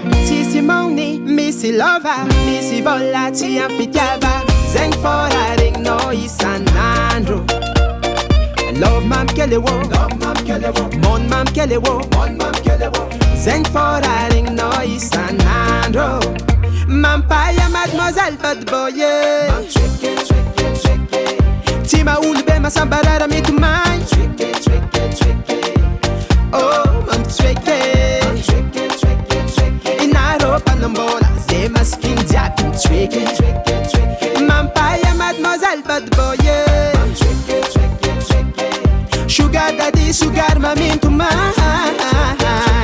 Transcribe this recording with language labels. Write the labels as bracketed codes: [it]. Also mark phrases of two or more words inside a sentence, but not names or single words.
[mg] Tsisy maony, misy lova, misy vola tsy amfitiava. Zegny fôra regninao isan'andro. Love mamy kely wo, mon mamy kely wo. Zegny fôra regninao isan'andro. Mampaya mademoiselle [en] bad boy. [mg] Tsy mahaolo be masambarara mitomagny. Oh, mampitreke. Inarô mpanambola, zay masikiny jiaby mitreke. Mampaya mademoiselle [en] bad boy. Sugar daddy, sugar mami mitomagny.